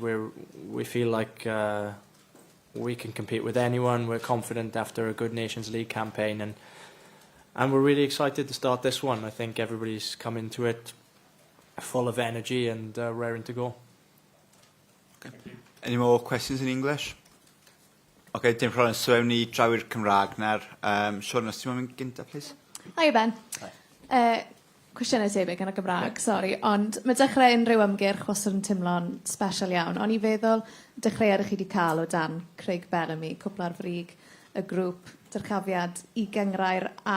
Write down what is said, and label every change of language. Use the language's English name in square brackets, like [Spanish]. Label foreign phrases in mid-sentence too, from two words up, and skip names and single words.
[English] We feel like we can compete with anyone. We're confident after a good Nations League campaign, and we're really excited to start this one. I think everybody's come into it full of energy and raring to go. Okay. Any more questions in English? [Welsh] Okay, dim problem. So ewn ni drawyr Cymraeg nawr. Siôn, os ti'n mynd gynta, please? [English] Hi Ben. [Welsh] Cwestiynau tebyg yn y Gymraeg, sori, ond mae dechrau unrhyw ymgyrch wastad yn teimlo'n special iawn. O'n i feddwl dechreuad chi wedi cael o dan Craig Bellamy, cwpl ar frig, y grŵp, dyrchafiad i gyngrair A.